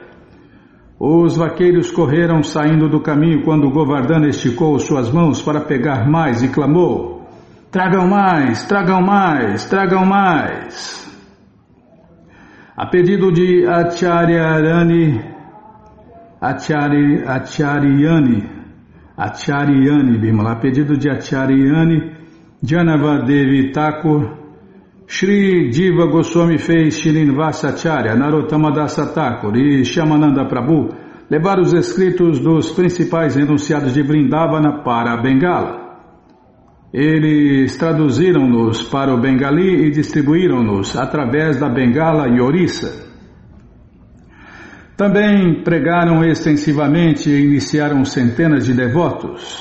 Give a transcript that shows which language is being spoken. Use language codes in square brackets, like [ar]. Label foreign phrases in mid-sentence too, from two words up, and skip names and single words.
[pt] Os vaqueiros correram saindo do caminho quando Govardhana esticou suas mãos para pegar mais e clamou: "Tragam mais, tragam mais, tragam mais." A pedido de Acharyani, Bimala, a pedido de Acharyani Janavadevi Thakur, Shri Jiva Goswami fez Srinivasa Acharya, Narottama Dasa Thakur e Shyamananda Prabhu levar os escritos dos principais enunciados de Vrindavana para a Bengala. Eles traduziram-nos para o Bengali e distribuíram-nos através da Bengala e Orissa. Também pregaram extensivamente e iniciaram centenas de devotos.